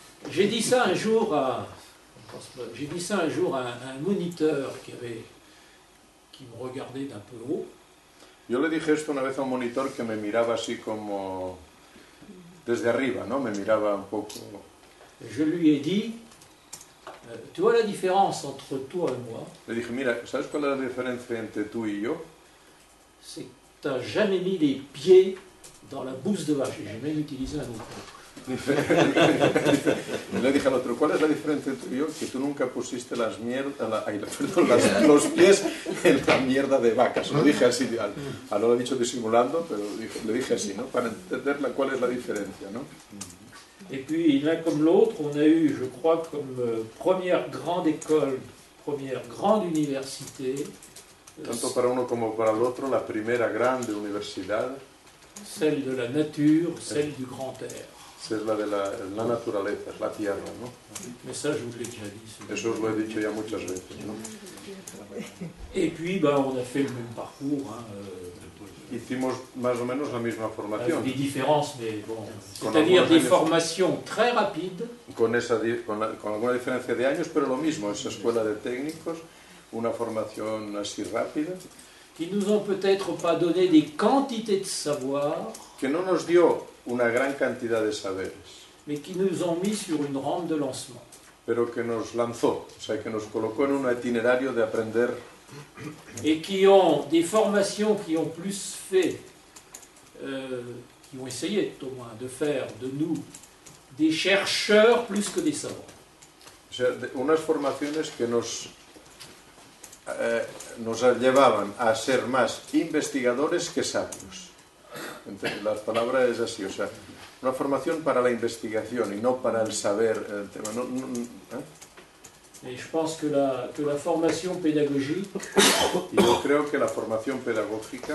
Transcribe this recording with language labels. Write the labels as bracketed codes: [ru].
[fr] J'ai dit ça un jour à un moniteur qui me regardait d'un peu haut. [es] Yo le dije esto una vez a un monitor que me miraba así como desde arriba, ¿no? Me miraba un poco. [fr] Je lui ai dit, tu vois la différence entre toi et moi? [es] Le dije, mira, ¿sabes cuál es la diferencia entre tú y yo? [fr] C'est que tu n'as jamais mis les pieds dans la bouse de vache. J'ai même utilisé un autre mot. [es] Le dije al otro, ¿cuál es la diferencia entre yo? Que tú nunca pusiste los pies en la mierda de vacas. Lo dije así, no lo he dicho disimulando, pero le dije así, ¿no? Para entender cuál es la diferencia, ¿no? [fr] Et puis, l'un comme l'autre, on a eu, je crois, comme première grande école, première grande université. [es] Tanto para uno como para el otro, la primera grande universidad. [fr] Celle de la nature, celle du grand air. [es] Es la de la naturaleza, es la tierra, ¿no? [fr] Mais ça, je vous l'ai déjà dit. [es] Eso os lo he dicho ya muchas veces, ¿no? [fr] Et puis, on a fait le même parcours. [es] Hicimos más o menos la misma formación. [fr] Avec des différences, mais bon. C'est-à-dire des formations très rapides. [es] Con alguna diferencia de años, pero lo mismo, esa escuela de técnicos, una formación así rápida. [fr] Qui nous ont peut-être pas donné des quantités de savoir. [es] Que no nos dio una gran cantidad de saberes. [fr] Mais qui nous ont mis sur une rampe de lancement. [es] Pero que nos lanzó, o sea, que nos colocó en un itinerario de aprender. [fr] Et qui ont des formations qui ont plus fait, qui ont essayé au moins de faire de nous des chercheurs plus que des savants. [es] O sea, unas formaciones que nos nos llevaban a ser más investigadores que sabios. Entonces, la palabra es así, o sea, una formación para la investigación y no para el saber el tema. [fr] Et je pense que la formation pédagogique, [es] Y yo creo que la formación pedagógica